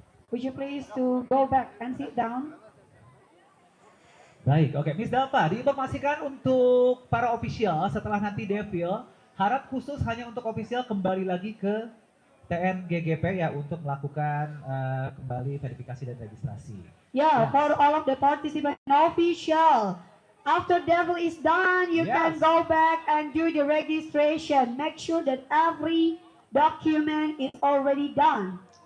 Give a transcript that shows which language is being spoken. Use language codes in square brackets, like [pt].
[en] Would you please to go back and sit down? [id] Baik, oke. Miss Dafa, diinformasikan untuk para official setelah nanti Devil, harap khusus hanya untuk official kembali lagi ke TNGGP ya untuk melakukan kembali verifikasi dan registrasi. [en] Yeah, for all of the participants official. After Devil is done, you can go back and do the registration. Make sure that every document is already done.